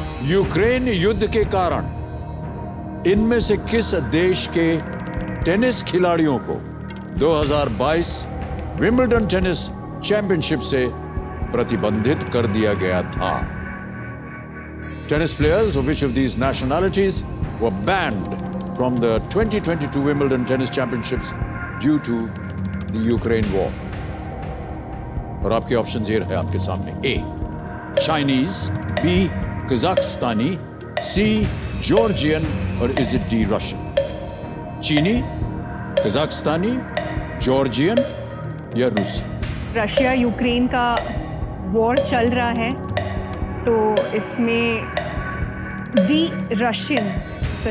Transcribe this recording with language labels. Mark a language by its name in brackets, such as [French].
[Hindi] Ukraine युद्ध के कारण इनमें से किस देश के टेनिस खिलाड़ियों को 2022 विंबलडन टेनिस चैंपियनशिप से प्रतिबंधित कर दिया गया था? [English] Tennis players of which of these nationalities were banned from the 2022 Wimbledon Tennis Championships due to the Ukraine war? [Hindi] और आपके ऑप्शन ये है आपके सामने। ए चाइनीज, बी कजाकिस्तानी, सी जॉर्जियन और [English] Is it the Russian? [Hindi] चीनी, कजाकिस्तानी, जॉर्जियन या रूसी? रशिया यूक्रेन का वॉर चल रहा है, तो इसमें डी रशियन सर।